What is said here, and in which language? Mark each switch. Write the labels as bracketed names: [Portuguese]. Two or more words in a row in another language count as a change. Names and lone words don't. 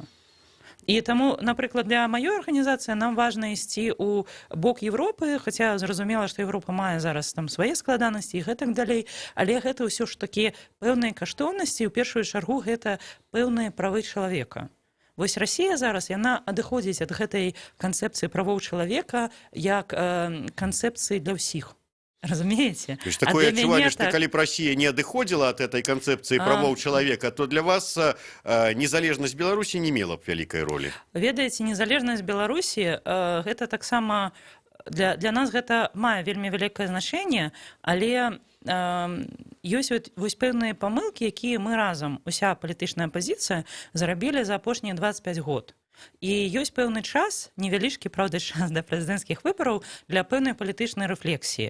[Belarusian] І таму, напрыклад, для маёй арганізацыі нам важна ісці ў бок Европы, хаця зразумела, што Европа мае зараз там свае складанасці і гэтак далей, але гэта ўсё ж такі пэўныя каштоўнасці, у першую чаргу гэта пэўныя правы чалавека. Вось Расія зараз, яна адыходзіць ад гэтай канцэпцыі правоў чалавека як канцэпцыі для ўсіх. [Russian] Разумеете? То есть такое отчувание, что коли Россия не отходила от этой концепции правов человека, то для вас незалежность Беларуси не имела б великой роли. [Belarusian] Ведаеце, незалежность Беларуси, гэта таксама для нас гэта мае вельмі вялікае значэнне, але ёсць вось пэўныя памылкі, якія мы разам, уся палітычная апазіцыя, зарабілі за апошнія 25 год. І ёсць пэўны час, невялічкі, праўда, час да прэзідэнцкіх выбараў для пэўнай палітычнай рэфлексіі.